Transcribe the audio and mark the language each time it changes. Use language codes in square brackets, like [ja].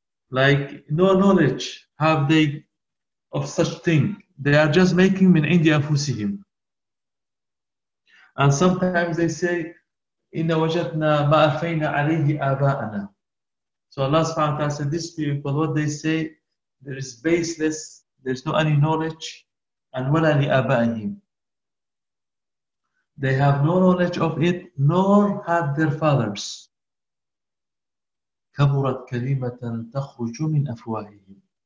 [en] Like, no knowledge have they of such thing. They are just making [ar] مِنْ عِنْدِ أَنْفُسِهِمْ. [en] And sometimes they say, [ar] إِنَّ وَجَدْنَا مَا أَفَيْنَا عَلَيْهِ آبَاءَنَا. [en] So Allah subhanahu wa ta'ala said, these people, what they say, there is baseless, there is no any knowledge, and [ar] وَلَا لِآبَاءِهِمْ. [en] They have no knowledge of it, nor had their fathers. [ar] كَبُرَتْ كَلِمَةً تَخْرُجُ مِنْ أَفْوَاهِهِمْ.